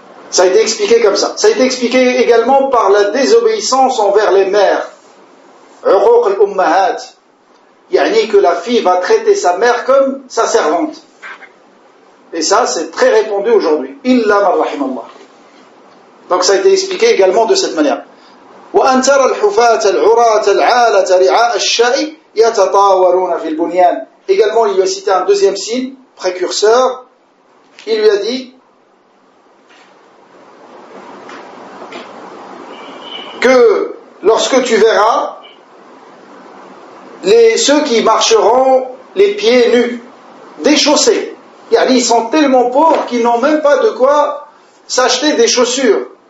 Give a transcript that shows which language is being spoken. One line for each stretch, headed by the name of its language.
French: Ça a été expliqué comme ça. Ça a été expliqué également par la désobéissance envers les mères. Uquq al-ummahat. Yani que la fille va traiter sa mère comme sa servante. Et ça, c'est très répandu aujourd'hui.
Arabic: Illa man rahimallah.
French: Donc ça a été expliqué également de cette manière.
Arabic: وأن ترى الحفاة العراة العالة رعاء الشاء يتطاولون في البنيان.
French: Également, il lui a cité un deuxième signe, précurseur. Il lui a dit que lorsque tu verras ceux qui marcheront les pieds nus, déchaussés, ils sont tellement pauvres qu'ils n'ont même pas de quoi s'acheter des chaussures.